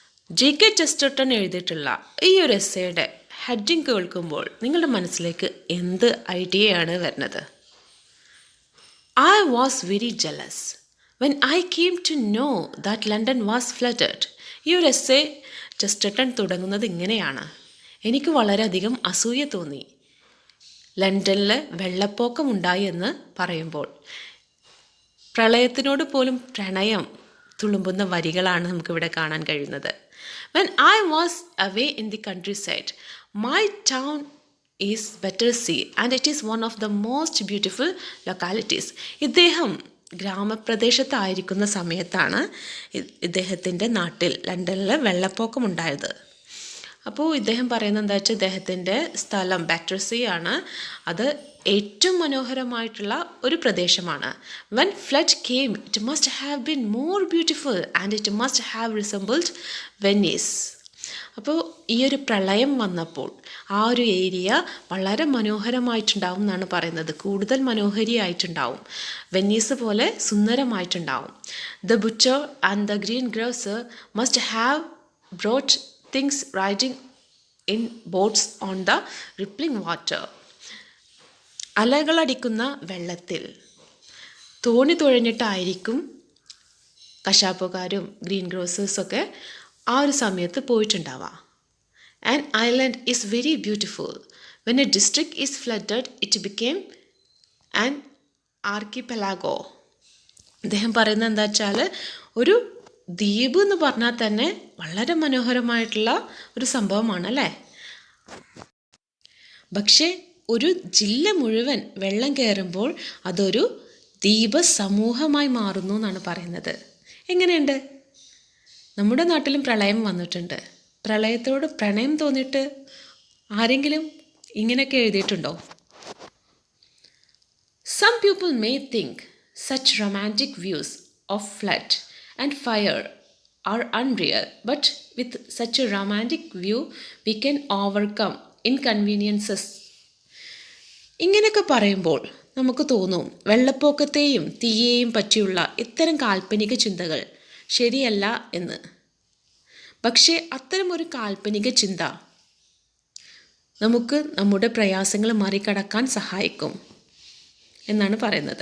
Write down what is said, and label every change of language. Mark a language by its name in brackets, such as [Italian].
[Malayalam] JK Chesterton എഴുതിയിട്ടുള്ള ഈ ഒരു എസ്സേയുടെ ഹെഡിങ് കേൾക്കുമ്പോൾ നിങ്ങളുടെ മനസ്സിലേക്ക് എന്ത് ഐഡിയയാണ് വരുന്നത്? [English] I was very jealous when I came to know that London was flooded. [Malayalam] ഈ ഒരു എസ്സേ ചെസ്റ്റർട്ടൺ തുടങ്ങുന്നത് ഇങ്ങനെയാണ്: എനിക്ക് വളരെയധികം അസൂയ തോന്നി ലണ്ടനിൽ വെള്ളപ്പൊക്കം ഉണ്ടായി എന്ന് പറയുമ്പോൾ. പ്രളയത്തിനോട് പോലും പ്രണയം തുളുമ്പുന്ന വരികളാണ് നമുക്കിവിടെ കാണാൻ കഴിയുന്നത്. [English] When I was away in the countryside, my town is Battersea and it is one of the most beautiful localities. [Malayalam] ഇദ്ദേഹം ഗ്രാമപ്രദേശത്തായിരിക്കുന്ന സമയത്താണ് ഇദ്ദേഹത്തിൻ്റെ നാട്ടിൽ ലണ്ടനിൽ വെള്ളപ്പൊക്കം ഉണ്ടായത്. അപ്പോൾ ഇദ്ദേഹം പറയുന്നത് എന്താ വെച്ചാൽ ഇദ്ദേഹത്തിൻ്റെ സ്ഥലം ബാറ്റർസി ആണ്, അത് ഏറ്റവും മനോഹരമായിട്ടുള്ള ഒരു പ്രദേശമാണ്. [English] When flood came it must have been more beautiful and it must have resembled Venice. [Malayalam] അപ്പോൾ ഈ ഒരു പ്രളയം വന്നപ്പോൾ ആ ഒരു ഏരിയ വളരെ മനോഹരമായിട്ടുണ്ടാവും എന്നാണ് പറയുന്നത്, കൂടുതൽ മനോഹരിയായിട്ടുണ്ടാവും, വെനീസ് പോലെ സുന്ദരമായിട്ടുണ്ടാവും. [English] The butcher and the green grocer must have brought things riding in boats on the rippling water. [Malayalam] അലകളടിക്കുന്ന വെള്ളത്തിൽ തോണി തുഴഞ്ഞിട്ടായിരിക്കും കശാപ്പുകാരും ഗ്രീൻ ഗ്രോസേഴ്സൊക്കെ ആ ഒരു സമയത്ത് പോയിട്ടുണ്ടാവുക. [English] An island is very beautiful. When a district is flooded, it became an archipelago. [Malayalam] അദ്ദേഹം പറയുന്നത് എന്താ വെച്ചാൽ ഒരു ദ്വീപ് എന്ന് പറഞ്ഞാൽ തന്നെ വളരെ മനോഹരമായിട്ടുള്ള ഒരു സംഭവമാണ് അല്ലേ. പക്ഷേ ഒരു ജില്ല മുഴുവൻ വെള്ളം കയറുമ്പോൾ അതൊരു ദ്വീപ സമൂഹമായി മാറുന്നു എന്നാണ് പറയുന്നത്. എങ്ങനെയുണ്ട്? നമ്മുടെ നാട്ടിലും പ്രളയം വന്നിട്ടുണ്ട്. പ്രളയത്തോട് പ്രണയം തോന്നിയിട്ട് ആരെങ്കിലും ഇങ്ങനെയൊക്കെ എഴുതിയിട്ടുണ്ടോ? [English] Some people may think such romantic views of flood and fire are unreal, but with such a romantic view we can overcome inconveniences. [Malayalam] ഇങ്ങനെയൊക്കെ പറയുമ്പോൾ നമുക്ക് തോന്നും വെള്ളപ്പൊക്കത്തെയും തീയെയും പറ്റിയുള്ള ഇത്തരം കാൽപ്പനിക ചിന്തകൾ ശരിയല്ല എന്ന്. പക്ഷേ അത്തരമൊരു കാൽപ്പനിക ചിന്ത നമുക്ക് നമ്മുടെ പ്രയാസങ്ങൾ മറികടക്കാൻ സഹായിക്കും എന്നാണ് പറയുന്നത്.